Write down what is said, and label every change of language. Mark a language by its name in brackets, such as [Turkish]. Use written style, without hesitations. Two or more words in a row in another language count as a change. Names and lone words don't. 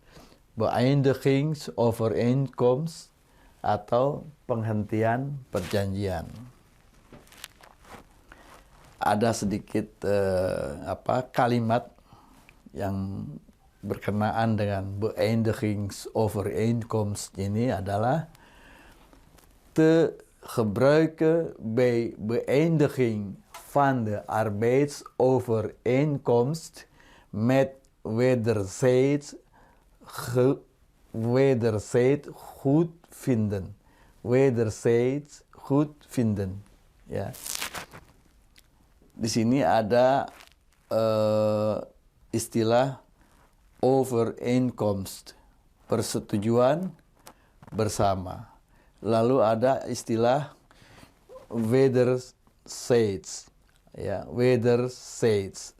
[Indonesian] Beëindigingsovereenkomst atau penghentian perjanjian. Ada sedikit kalimat yang berkenaan dengan beëindigingsovereenkomst ini adalah [Dutch] te gebruiken bij beëindiging van de arbeidsovereenkomst met wederzijds goedvinden. Wederzijds goedvinden. [Indonesian] Ya. Di sini ada istilah overeenkomst, persetujuan bersama. Lalu ada istilah wederzijds, ya, wederzijds.